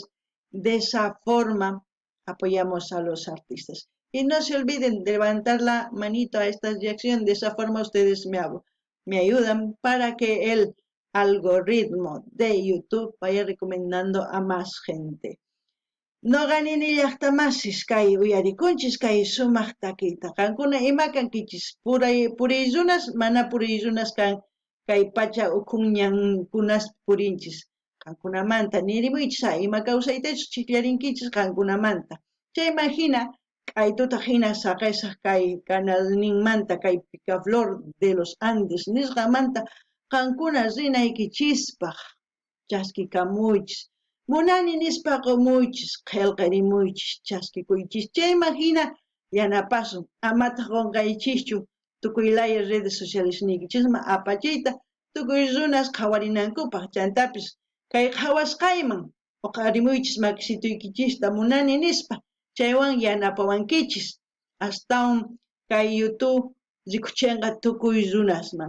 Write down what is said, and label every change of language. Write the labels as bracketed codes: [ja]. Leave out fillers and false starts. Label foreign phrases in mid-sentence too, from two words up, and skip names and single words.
[es] De esa forma apoyamos a los artistas. Y no se olviden de levantar la manito a esta reacción, de esa forma ustedes me ayudan para que el algoritmo de YouTube vaya recomendando a más gente. [qu] No ganini llaqtamasis kay uyarikunchis kay sumaq takiyta. Qankuna ima kankichis puriyrunas mana puriyrunas kan kay pacha ukunñankunas purinchis. Qankunamanta nirimuychis ima kawsaytachus chiklarinkichis qankunamanta. Chay imagina kay tuta hina saqesaq kay canalninmanta kay Picaflor de los Andes nisqamanta qankuna rinaykichispaq chaskikamuychis. Munani nispa qumuychis, qillqirimuychis, chaskikuychis. Chay imagina yanapasun, amata qunqaychischu tukuylaya [es] redes sociales [qu] niykichisma apachiyta tukuy runas qhawarinankupaq chantapis kay qhawasqayman uqarimuychis makisituykichista munani nispa chaywan yanapawankichis astawan kay YouTube rikuchinqa tukuy runasman.